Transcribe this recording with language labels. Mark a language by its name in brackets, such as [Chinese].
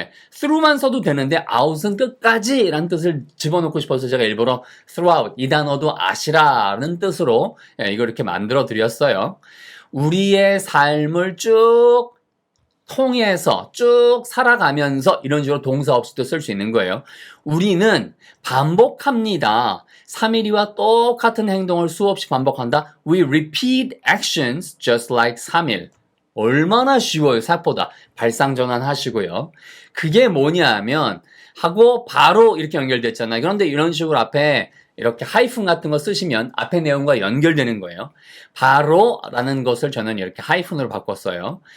[Korean] through만 써도 되는데 out은 끝까지 라는 뜻을 집어넣고 싶어서 제가 일부러 throughout 이 단어도 아시라는 뜻으로 이거 이렇게 만들어 드렸어요. 우리의 삶을 쭉 통해서 쭉 살아가면서 이런 식으로 동사 없이도 쓸 수 있는 거예요. 우리는 반복합니다. 3일이와 똑같은 행동을 수없이 반복한다. [English] We repeat actions just like 3일. [Korean] 얼마나 쉬워요, 생각보다. 발상전환 하시고요. 그게 뭐냐 하면 하고 바로 이렇게 연결됐잖아요. 그런데 이런 식으로 앞에 이렇게 하이픈 같은 거 쓰시면 앞에 내용과 연결되는 거예요. 바로라는 것을 저는 이렇게 하이픈으로 바꿨어요.